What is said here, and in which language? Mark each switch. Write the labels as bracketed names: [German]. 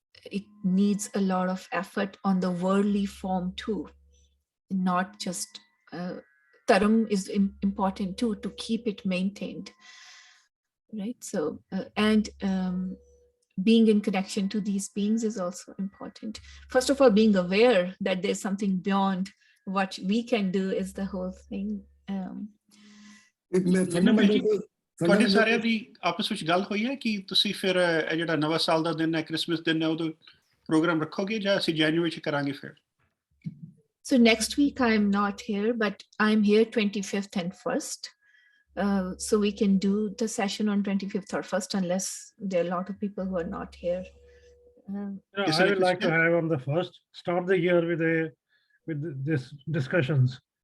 [English] It needs a lot of effort on the worldly form too, not just Taram is important too, to keep it maintained, right? So, and being in connection to these beings is also important. First of all, being aware that there's something beyond what we can do is the whole thing. [Punjabi] ਤੁਹਾਡੇ ਸਾਰਿਆਂ ਦੀ ਆਪਸ ਵਿੱਚ ਗੱਲ ਹੋਈ ਹੈ ਕਿ ਤੁਸੀਂ ਫਿਰ ਇਹ ਜਿਹੜਾ ਨਵਾਂ ਸਾਲ ਦਾ ਦਿਨ ਹੈ, ਕ੍ਰਿਸਮਸ ਦਿਨ ਹੈ, ਉਦੋਂ ਪ੍ਰੋਗਰਾਮ ਰੱਖੋਗੇ ਜਾਂ ਅਸੀਂ ਜਨਵਰੀ ਚ ਕਰਾਂਗੇ ਫਿਰ? [English] So next week I'm not here, but I'm here 25th and 1st. So we can do the session on 25th or 1st, unless there are a lot of people who are not here. I would like to have on the 1st, start the year with this discussions.